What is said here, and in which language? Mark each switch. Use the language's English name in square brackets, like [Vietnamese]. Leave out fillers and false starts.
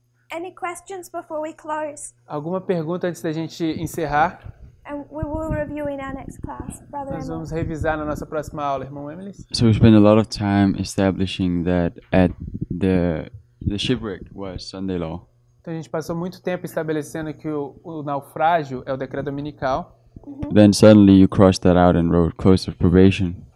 [English] Any questions before we close? [Portuguese] Alguma pergunta antes da gente encerrar? [English] And we will review in our next class, Brother [Portuguese] Nós [English] Emily. [Portuguese] vamos revisar na nossa próxima aula, irmão Emily. [English] So we spent a lot of time establishing that at the shipwreck was Sunday law. [Portuguese] Então a gente passou muito tempo estabelecendo que o naufrágio é o decreto dominical. [English] Then suddenly you crossed that out and wrote close of probation.